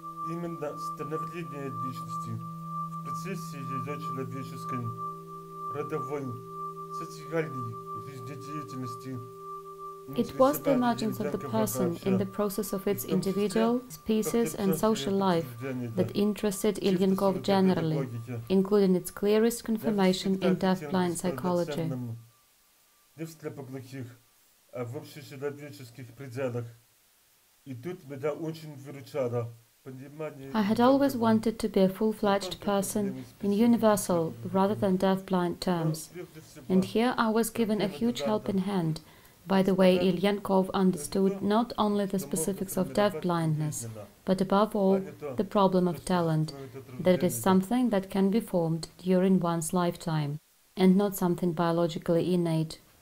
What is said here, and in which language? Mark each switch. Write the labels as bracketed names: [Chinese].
[Russian] именно становление личности в процессе ее человеческой, родовой, социальной жизнедеятельности [English] It was the emergence of the person in the process of its individual, species and social life that interested Ilyenkov generally, including its clearest confirmation in deafblind psychology. [Russian] Не в слепоглухих, а в общечеловеческих пределах. И тут меня очень выручало понимание... [English] I had always wanted to be a full-fledged person in universal rather than deaf-blind terms, and here I was given a huge helping hand by the way Ilyenkov understood not only the specifics of deaf-blindness, but above all the problem of talent, that it is something that can be formed during one's lifetime, and not something biologically innate.